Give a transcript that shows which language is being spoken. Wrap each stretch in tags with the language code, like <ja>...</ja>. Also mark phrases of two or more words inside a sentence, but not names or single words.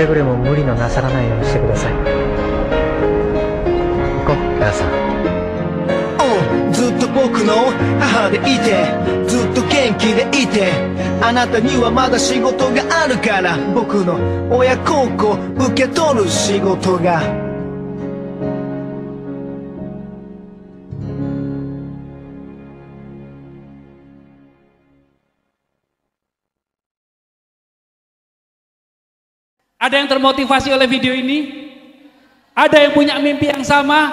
<ja>くれぐれも無理のなさらないようにしてください。行こう、母さん。ずっと僕の母でいて、ずっと元気でいて、あなたにはまだ仕事があるから、僕の親孝行受け取る仕事が。</ja> <id>Ada yang termotivasi oleh video ini? Ada yang punya mimpi yang sama?</id>